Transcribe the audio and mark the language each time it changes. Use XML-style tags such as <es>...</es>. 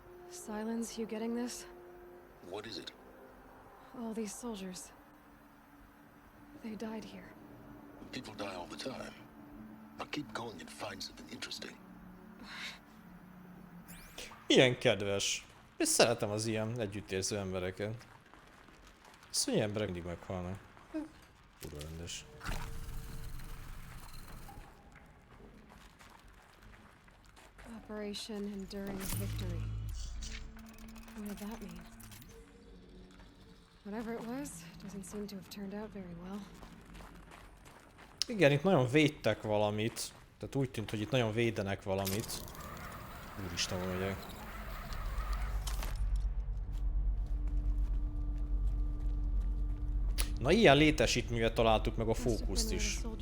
<en>Silence, you getting this? What is it? All these soldiers. They died here. People die all the time. Now keep going and find something interesting.</en> <hu>Ilyen kedves. És szeretem az ilyen együttérző embereket. Szörnyű emberek mindig meghalnak. Kurva rendes.</hu> <en>Operation Enduring Victory. What did that mean? Whatever it was, doesn't seem to have turned out very well.</en> <hu>Igen, itt nagyon védtek valamit. Tehát úgy tűnt, hogy itt nagyon védenek valamit. Úristen, hol megyek. Na ilyen létesítművet találtuk meg a fókuszt is.</hu>